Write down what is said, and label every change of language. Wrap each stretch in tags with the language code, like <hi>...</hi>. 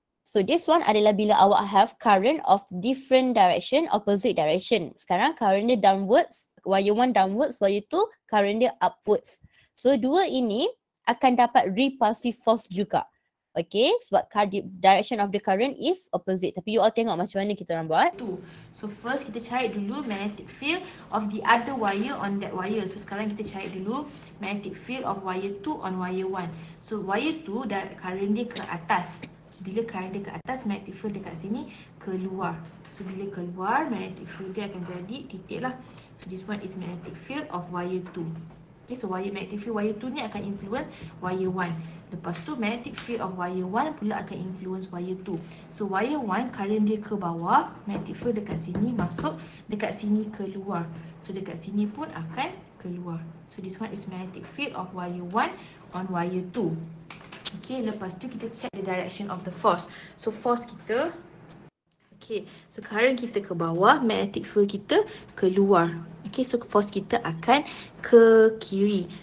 <en>So this one</en> <ms>adalah bila awak</ms> <en>have current of different direction, opposite direction. Sekarang current dia downwards, wire 1 downwards, wire 2 current dia upwards.</en> <ms>So dua ini akan dapat repulsive force juga.</ms> <en>Okay, sebab direction of the current is opposite.</en> <ms>Tapi you all tengok macam mana kita orang buat.</ms> <en>So first</en> <ms>kita cari dulu</ms> <en>magnetic field of the other wire on that wire. So</en> <ms>sekarang kita cari dulu</ms> <en>magnetic field of wire 2 on wire 1.</en> <ms>So wire 2 current dia ke atas. So bila current dia ke atas, magnetic field dekat sini keluar. So bila keluar, magnetic field dia akan jadi titik lah.</ms> <en>So this one is magnetic field of wire 2. Okay, so magnetic field wire 2 ni akan influence wire 1.</en> <ms>Lepas tu</ms> <en>magnetic field of wire 1 pula akan influence wire 2.</en> <ms>So wire 1 current dia ke bawah, magnetic field dekat sini masuk, dekat sini keluar. So dekat sini pun akan keluar.</ms> <en>So this one is magnetic field of wire 1 on wire 2. Okay,</en> <ms>lepas tu kita</ms> <en>check the direction of the force. So force kita, okay, so current kita ke bawah, magnetic field kita keluar.</en> <ms>Okay, so force kita akan ke kiri.</ms>